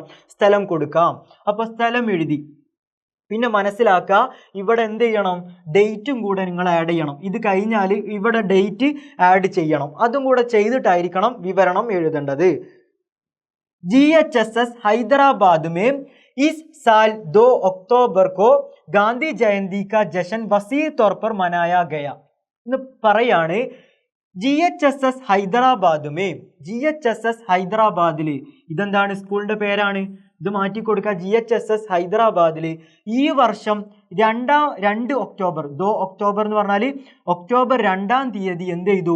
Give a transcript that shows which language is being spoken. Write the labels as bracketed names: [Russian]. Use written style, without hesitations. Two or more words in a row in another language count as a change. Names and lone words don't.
[Malayalam] സ്ഥലം കൊടുക്കാം. അപ്പോൾ സ്ഥലം എഴുതി. പിന്നെ മനസ്സിലാക്കുക, ഇവിടെ എന്ത് ചെയ്യണം? ഡേറ്റും കൂടെ നിങ്ങൾ ആഡ് ചെയ്യണം. ഇത് കഴിഞ്ഞാൽ ഇവിടെ ഡേറ്റ് ആഡ് ചെയ്യണം. അതും കൂടെ ചെയ്തിട്ടായിരിക്കണം വിവരണം എഴുതേണ്ടത്. [Hindi] GHSS ഹൈദരാബാദ് മേ इस साल 2 अक्टूबर को गांधी जयंती का जश्न वसी तौर पर मनाया गया [Malayalam] എന്ന് പറയാണ്. GHSS ഹൈദരാബാദ് മേ, GHSS ഹൈദരാബാദിൽ, ഇതെന്താണ്? സ്കൂളിന്റെ പേരാണ്. ഇത് മാറ്റി കൊടുക്കുക. GHSS ഹൈദരാബാദിൽ ഈ വർഷം 2 ഒക്ടോബർ 2 ഒക്ടോബർ എന്ന് പറഞ്ഞാൽ ഒക്ടോബർ 2-ാം തീയതി എന്ത് ചെയ്തു?